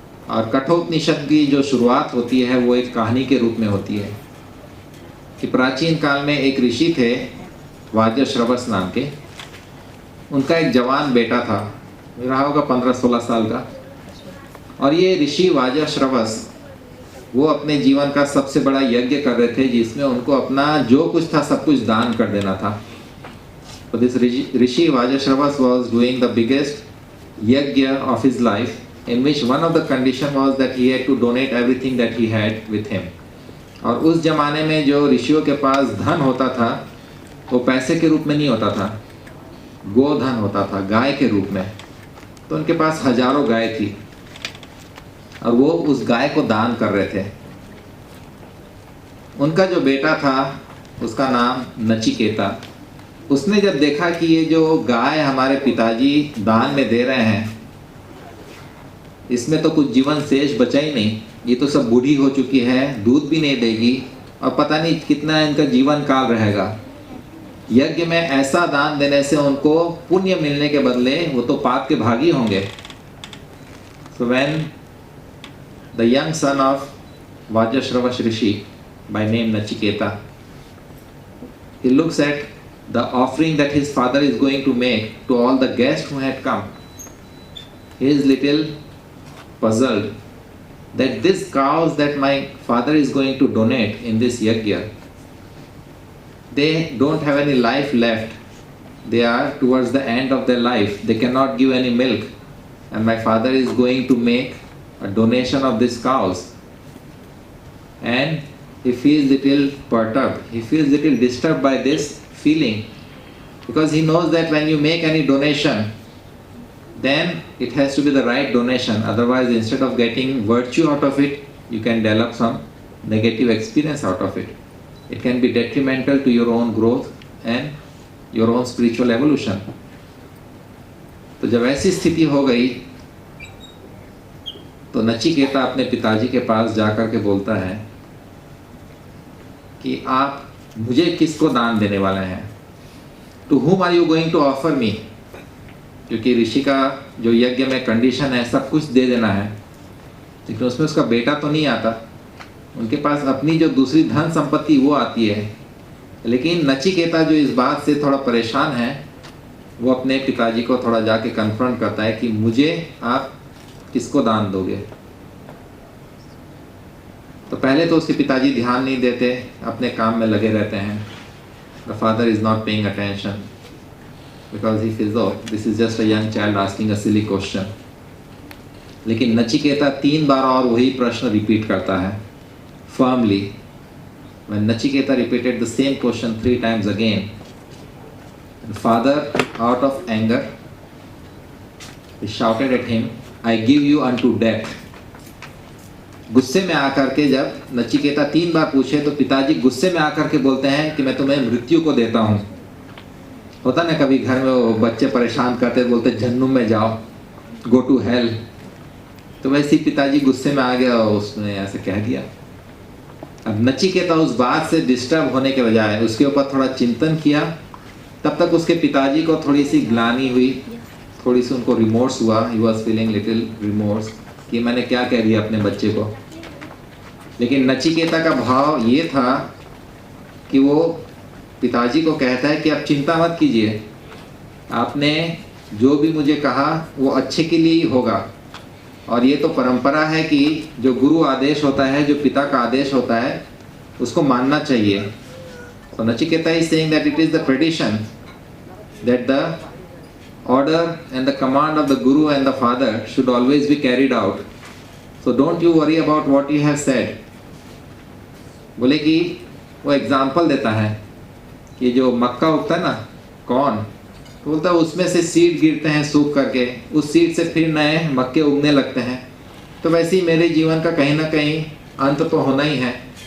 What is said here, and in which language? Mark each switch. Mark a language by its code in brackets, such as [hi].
[hi] और कठोपनिषद की जो शुरुआत होती है वो एक कहानी के रूप में होती है कि प्राचीन काल में एक ऋषि थे वाजश्रवस नाम के। उनका एक जवान बेटा था, रहा होगा 15-16 साल का। और ये ऋषि वाजश्रवस वो अपने जीवन का सबसे बड़ा यज्ञ कर रहे थे, जिसमें उनको अपना जो कुछ था सब कुछ दान कर देना था। [en] So this Rishi Vajashravas was doing the biggest yajna of his life, in which one of the condition was that he had to donate everything that he had with him. [hi] और उस जमाने में जो ऋषियों के पास धन होता था वो पैसे के रूप में नहीं होता था, गोधन होता था, गाय के रूप में। तो उनके पास हजारों गाय थी और वो उस गाय को दान कर रहे थे। उनका जो बेटा था उसका नाम नचिकेता। उसने जब देखा कि ये जो गाय हमारे पिताजी दान में दे रहे हैं, इसमें तो कुछ जीवन शेष बचा ही नहीं, ये तो सब बूढ़ी हो चुकी है, दूध भी नहीं देगी और पता नहीं कितना इनका जीवन काल रहेगा। यज्ञ में ऐसा दान देने से उनको पुण्य मिलने के बदले वो तो पाप के भागी होंगे। [en] So when the young son of Vajashravas Rishi by name Nachiketa, he looks at the offering that his father is going to make to all the guests who had come. He is little puzzled that these cows that my father is going to donate in this yajna, they don't have any life left. They are towards the end of their life. They cannot give any milk. And my father is going to make a donation of these cows. And he feels little perturbed. He feels little disturbed by this feeling, because he knows that when you make any donation, then it has to be the right donation. Otherwise, instead of getting virtue out of it, you can develop some negative experience out of it. It can be detrimental to your own growth and your own spiritual evolution. [hi] तो जब ऐसी स्थिति हो गई तो नचिकेता अपने पिताजी के पास जाकर के बोलता है कि आप मुझे किसको दान देने वाले हैं? [en] To whom are you going to offer me? [hi] क्योंकि ऋषि का जो यज्ञ में कंडीशन है सब कुछ दे देना है, लेकिन उसमें उसका बेटा तो नहीं आता। उनके पास अपनी जो दूसरी धन संपत्ति वो आती है। लेकिन नचिकेता जो इस बात से थोड़ा परेशान है, वो अपने पिताजी को थोड़ा जाके कन्फ्रंट करता है कि मुझे आप किसको दान दोगे? तो पहले तो उसके पिताजी ध्यान नहीं देते, अपने काम में लगे रहते हैं। [en] The father is not paying attention because he feels, oh, this is just a young child asking a silly question. [hi] लेकिन नचिकेता 3 बार और वही प्रश्न रिपीट करता है firmly. [en] When Nachiketa repeated the same question 3 times again, the father, out of anger, he shouted at him, I give you unto death. [hi] गुस्से में आकर के जब नचिकेता 3 बार पूछे तो पिताजी गुस्से में आकर के बोलते हैं कि मैं तुम्हें मृत्यु को देता हूँ। होता ना कभी घर में वो बच्चे परेशान करते बोलते जहन्नुम में जाओ, [en] Go to hell. [hi] तो वैसे ही पिताजी गुस्से में आ गया और उसने ऐसे कह दिया। अब नचिकेता उस बात से डिस्टर्ब होने के बजाय उसके ऊपर थोड़ा चिंतन किया। तब तक उसके पिताजी को थोड़ी सी ग्लानि हुई, थोड़ी सी उनको रिमोर्स हुआ। [en] he was feeling little remorse [hi] कि मैंने क्या कह दिया अपने बच्चे को। लेकिन नचिकेता का भाव ये था कि वो पिताजी को कहता है कि आप चिंता मत कीजिए, आपने जो भी मुझे कहा वो अच्छे के लिए ही होगा। और ये तो परंपरा है कि जो गुरु आदेश होता है, जो पिता का आदेश होता है, उसको मानना चाहिए। [en] तो Nachiketa is saying that it is the tradition that the order and the command of the guru and the father should always be carried out. So don't you worry about what you have said. [hi] बोले कि वो example देता है कि जो मक्का उगता है ना, कौन, तो बोलता है उसमें से सीड गिरते हैं सूख करके, उस सीड से फिर नए मक्के उगने लगते हैं। तो वैसे ही मेरे जीवन का कहीं ना कहीं अंत तो होना ही है।